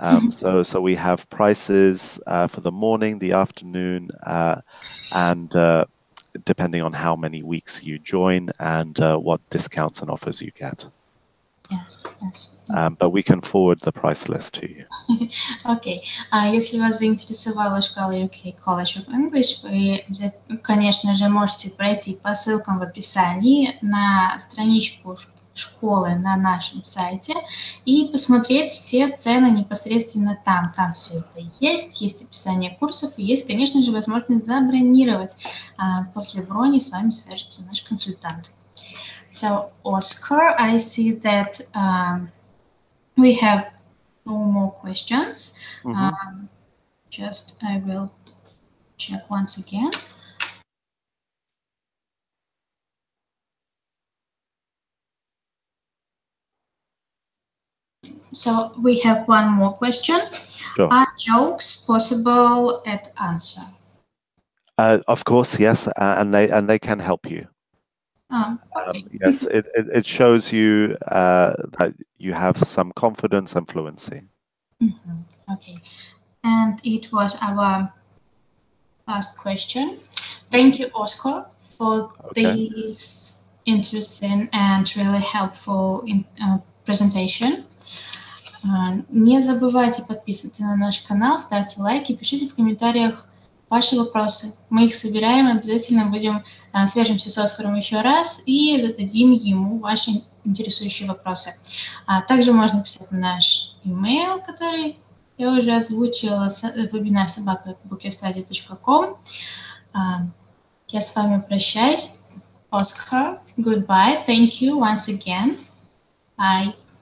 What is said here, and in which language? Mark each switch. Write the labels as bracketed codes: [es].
[en] So we have prices for the morning, the afternoon, and depending on how many weeks you join and what discounts and offers you get. Yes. But we can forward the price list to you. [ru] Окей. Если вас заинтересовала школа UK College of English, вы, конечно же, можете пройти по ссылкам в описании на страничку школы на нашем сайте и посмотреть все цены непосредственно там. Там все это есть описание курсов и есть, конечно же, возможность забронировать. После брони с вами свяжется наш консультант. [en] So, Oscar, I see that we have no more questions. Just I will check once again. So we have one more question. Sure. Are jokes possible at answer? Of course, yes, and they can help you. Okay. Yes, it shows you that you have some confidence and fluency. Okay. And it was our last question. Thank you, Oscar, for this interesting and really helpful presentation. [ru] Не забывайте подписываться на наш канал, ставьте лайки, пишите в комментариях ваши вопросы. Мы их собираем, обязательно свяжемся с Оскаром еще раз и зададим ему ваши интересующие вопросы. Также можно писать на наш email, который я уже озвучила, webinar@bookyourstudy.com. Я с вами прощаюсь. Oscar, goodbye. [en] Thank you once again. Bye.